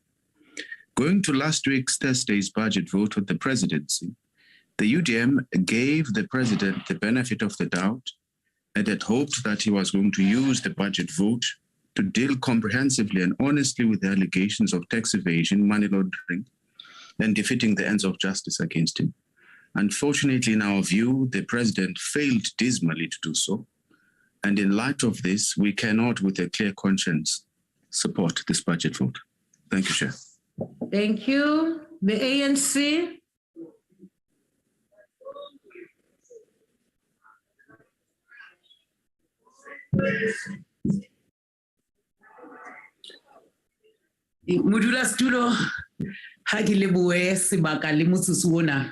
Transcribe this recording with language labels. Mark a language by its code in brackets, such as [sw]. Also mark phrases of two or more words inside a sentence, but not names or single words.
[en] Going to last week's Thursday's budget vote with the presidency, the UDM gave the President the benefit of the doubt and had hoped that he was going to use the budget vote to deal comprehensively and honestly with the allegations of tax evasion, money laundering, and defeating the ends of justice against him. Unfortunately, in our view, the President failed dismally to do so. And in light of this, we cannot, with a clear conscience, support this budget vote. Thank you, Chair. Thank you. The ANC. [st] Modulasetulo ha ke lebohe sebaka le motsotso ona.